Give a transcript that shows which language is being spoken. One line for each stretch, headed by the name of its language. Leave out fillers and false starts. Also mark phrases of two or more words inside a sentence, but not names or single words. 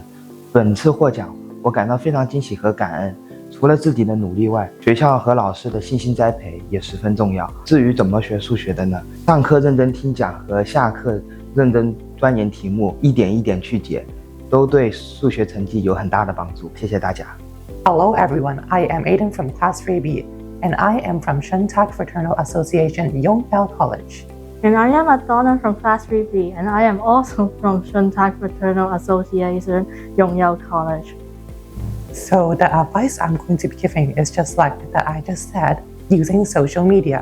Chinese: 本次獲獎，我感到非常驚喜和感恩。除了自己的努力外，學校和老師的信心栽培也十分重要。至於怎麼學數學的呢？上課認真聽講和下課認真鑽研題目，一點一點去解，都對數學成績有很大的幫助。謝謝大家。
English: Hello everyone, I am Aiden from Class 3B, and I am from Shentak Fraternal Association, Yongbao College. And I am Adonna from Class 3B, and I am also from Shentak Fraternal Association, Yongyao College. So the advice I'm going to be giving is just like that I just said, using social media.